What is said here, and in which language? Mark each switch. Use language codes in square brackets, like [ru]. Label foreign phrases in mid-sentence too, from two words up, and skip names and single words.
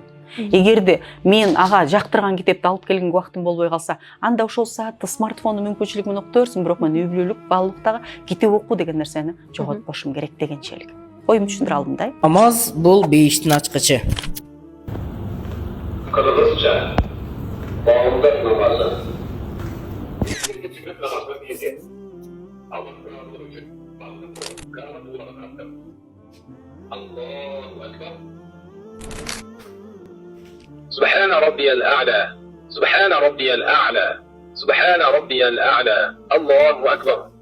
[ky] Эгерде мен ага жактырган китепти алып келген убактым болбой калса, анда ошол саатты смартфондун мүмкүнчүлүгү менен окута берсин, бирок мен үй бүлөлүк баалуулуктагы китеп окуу деген нерсени жоготпошум керек дегенчелик. Оюмду түшүндүрө алдым да. Намаз бул бейиштин ачкычы. Кыргызча баамдат намазы. [ar] الله أكبر. سبحان ربي الأعلى سبحان ربي الأعلى سبحان ربي الأعلى الله أكبر